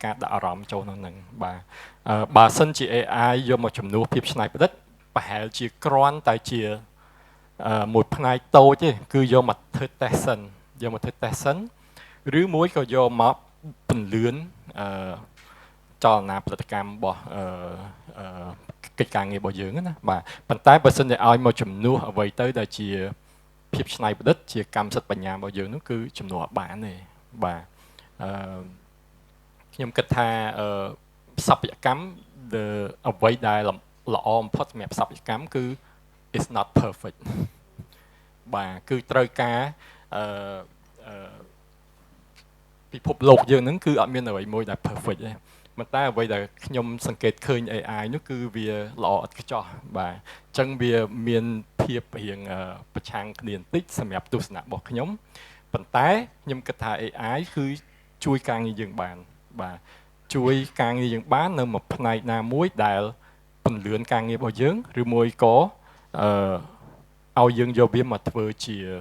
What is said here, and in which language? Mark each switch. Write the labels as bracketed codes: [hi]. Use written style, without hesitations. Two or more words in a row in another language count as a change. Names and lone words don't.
[km] ការដាក់អារម្មណ៍ចូលក្នុងហ្នឹងបាទបើសិនជា AI យកមកជំនួសភាពច្នៃប្រឌិតប្រហែលជាគ្រាន់តែជាមួយផ្នែកតូចទេគឺយកមកធ្វើ test សិនឬមួយក៏យកមកពន្លឿនចលនាផលិតកម្មរបស់កិច្ចការងាររបស់យើងណាបាទប៉ុន្តែបើសិនជាឲ្យមកជំនួសអ្វីទៅដែលជាភាពច្នៃប្រឌិតជាកម្មសិទ្ធិបញ្ញារបស់យើងនោះគឺជំនួសអត់បានទេបាទ ខ្ញុំគិតថាស្ថាបត្យកម្មអ្វីដែលល្អបំផុតសម្រាប់ស្ថាបត្យកម្មគឺ [en] is not perfect [km] បាទគឺត្រូវការពិភពលោកយើងហ្នឹងគឺអត់មាន អ្វីមួយដែល perfect ទេប៉ុន្តែអ្វីដែលខ្ញុំសង្កេតឃើញ AI នោះគឺវាល្អឥតខ្ចោះបាទអញ្ចឹងវាមានភាពរៀងប្រឆាំងគ្នាបន្តិចសម្រាប់ទស្សនៈរបស់ខ្ញុំប៉ុន្តែខ្ញុំគិតថា AI គឺជួយការងារយើងបានបាទជួយការងារយើងបាននៅមួយផ្នែកណាមួយដែលពន្លឿនការងាររបស់យើងឬមួយក៏ឲ្យយើងយកវាមកធ្វើជា